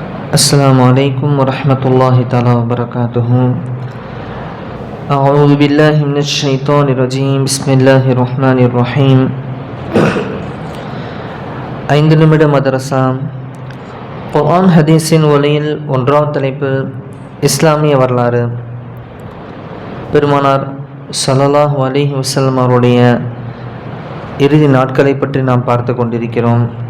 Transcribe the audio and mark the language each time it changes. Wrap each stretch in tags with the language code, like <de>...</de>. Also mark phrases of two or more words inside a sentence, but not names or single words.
<ar>السلام عليكم ورحمة الله تعالى وبركاته. أعوذ بالله من الشيطان الرجيم. بسم الله الرحمن الرحيم.</ar> <ta>5 நிமிட மதரசா. குர்ஆன் ஹதீஸின் ஒளியில் ஒன்றாவது தலைப்பு இஸ்லாமிய வரலாறு. பெருமானார்</ta> <ar>صلى الله عليه وسلم</ar> <ta>அவருடைய இறுதி நாட்களை பற்றி நாம் பார்த்து கொண்டிருக்கிறோம்.</ta>